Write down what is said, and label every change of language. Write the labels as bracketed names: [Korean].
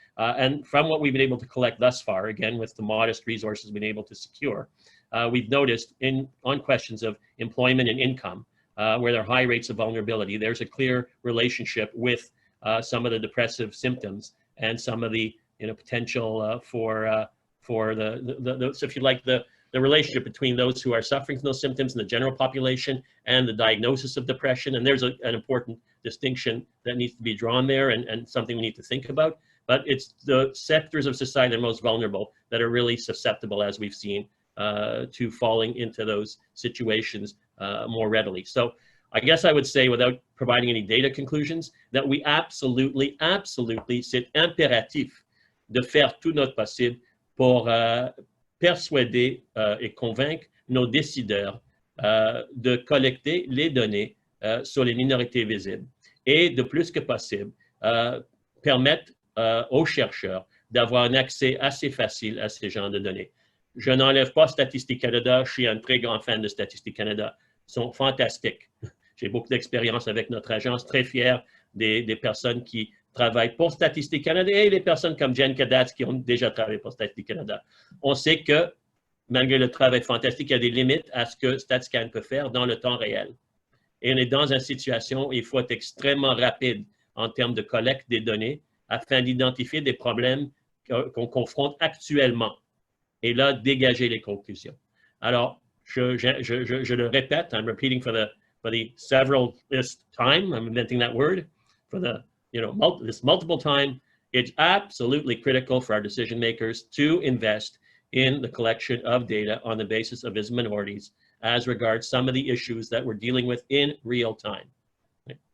[English] And from what we've been able to collect thus far, again, with the modest resources we've been able to secure, we've noticed on questions of employment and income, where there are high rates of vulnerability, there's a clear relationship with some of the depressive symptoms and some of the potential for the so if you like, the relationship between those who are suffering from those symptoms in the general population and the diagnosis of depression. And there's an important distinction that needs to be drawn there, and something we need to think about. But it's the sectors of society that are most vulnerable that are really susceptible, as we've seen, to falling into those situations more readily. [French] So I guess I would say, without providing any data conclusions, that we absolutely, c'est impératif de faire tout notre possible pour persuader et convaincre nos décideurs de collecter les données sur les minorités visibles et, de plus que possible, permettre aux chercheurs d'avoir un accès assez facile à ces genres de données. Je n'enlève pas Statistique Canada, je suis un très grand fan de Statistique Canada. Ils sont fantastiques. J'ai beaucoup d'expérience avec notre agence, très fier des personnes qui travaillent pour Statistique Canada et les personnes comme Jen Kadatz qui ont déjà travaillé pour Statistique Canada. On sait que, malgré le travail fantastique, il y a des limites à ce que StatScan peut faire dans le temps réel. Et on est dans une situation où il faut être extrêmement rapide en termes de collecte des données afin d'identifier des problèmes qu'on confronte actuellement et là, dégager les conclusions. [English] Alors, je le répète, I'm repeating for the severalth time, I'm inventing that word, for the, this multiple time, it's absolutely critical for our decision makers to invest in the collection of data on the basis of visible minorities as regards some of the issues that we're dealing with in real time, right?